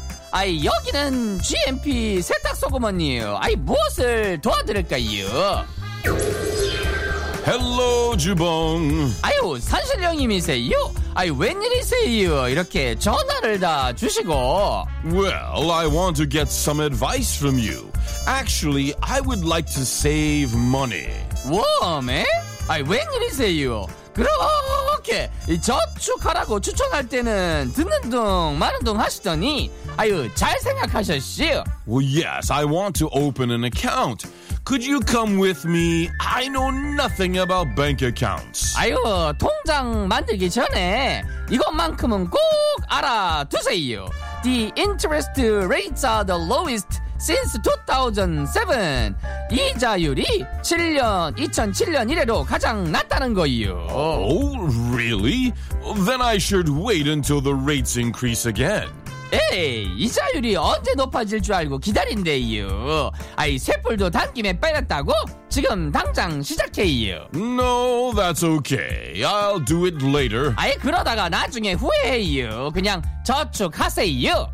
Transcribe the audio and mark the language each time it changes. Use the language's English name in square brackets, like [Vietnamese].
[Korean] 아이 여기는 GMP 세탁소구먼이요. 아이 무엇을 도와드릴까요? [English] Hello, 주봉. [Korean] 아유, 산신령님이세요? 아이, 웬일이세요? 이렇게 전화를 다 주시고. [English] Well, I want to get some advice from you. Actually, I would like to save money. [Korean] 워메? 아이, 웬일이세요? 그렇게 저축하라고 추천할 때는 듣는 둥, 마는 둥 하시더니, 아유, 잘 생각하셨시오? [English] Well, yes, I want to open an account. Could you come with me? I know nothing about bank accounts. [Korean] 아유, 통장 만들기 전에 이것만큼은 꼭 알아두세요. [English] The interest rates are the lowest since 2007. [Korean] 이자율이 2007년 이래로 가장 낮다는 거예요. [English] Oh, really? Then I should wait until the rates increase again. [Korean] 에이, 이자율이 언제 높아질 줄 알고 기다린대요. 아이, 쇳불도 당김에 빨랐다고? 지금 당장 시작해요. [English] No, that's okay. I'll do it later. [Korean] 아이, 그러다가 나중에 후회해요. 그냥 저축하세요.